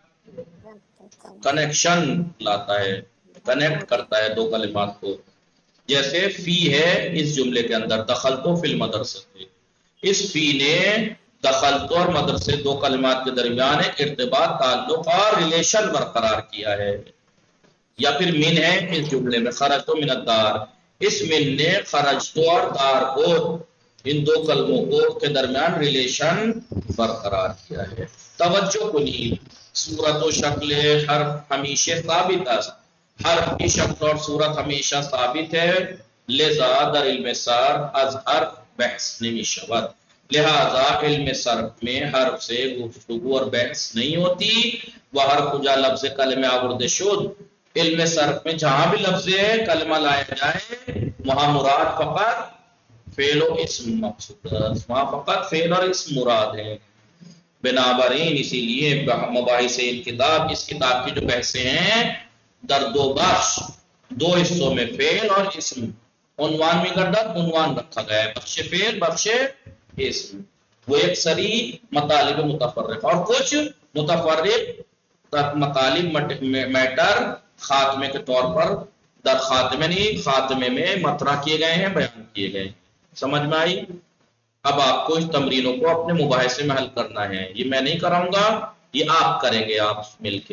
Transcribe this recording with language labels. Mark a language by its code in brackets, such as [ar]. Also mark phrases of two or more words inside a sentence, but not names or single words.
[ur] کنیکشن لاتا ہے، کنیکٹ کرتا ہے دو کلمات کو، جیسے فی ہے اس جملے کے اندر [ar] دخلتو فی المدرسہ، [ur] اس فی نے دخلتو اور مدرسے دو کلمات کے درمیان ایک ارتباط، تعلق اور ریلیشن برقرار کیا ہے۔ یا پھر من ہے اس جملے میں [ar] خرجتو من الدار، [ur] اس من نے خرجتو اور دار کو، ان دو کلموں کو کے درمیان ریلیشن برقرار کیا ہے۔ [fa] توجہ کنی، صورت و شکل حرف [ur] ہمیشہ ثابت ہے، حرف کی شکل اور صورت ہمیشہ ثابت ہے، [fa] لذا در علم صرف از حرف بحث نمی شود، [ur] لہذا علم صرف میں حرف سے گفتگو اور بحث نہیں ہوتی، وہ حرف [fa] جا لفظ کلمہ آورد شد، [ur] علم صرف میں جہاں بھی لفظ کلمہ لایا جائے وہاں مراد فقط فعل و اسم مقصود ہے، وہاں فقط فعل اور اسم مراد ہے۔ بنابراین اسی لیے مباحث کتاب، اس کتاب کی جو بحثیں ہیں [fa] در دو بخش، [ur] دو حصوں میں فعل اور اسم، عنوان میں گردد عنوان رکھا گیا ہے، [fa] بخش فعل بخش اسم، [ur] وہ [fa] ایک سری مطالب متفرق [ur] اور کچھ متفرق مطالب میٹر خاتمے کے طور پر در خاتمے نہیں خاتمے میں مطرح کیے گئے ہیں، بیان کیے گئے ہیں۔ سمجھ میں آئی؟ اب آپ کو اس تمرینوں کو اپنے مباحثے میں حل کرنا ہے، یہ میں نہیں کراؤں گا، یہ آپ کریں گے آپ مل کے۔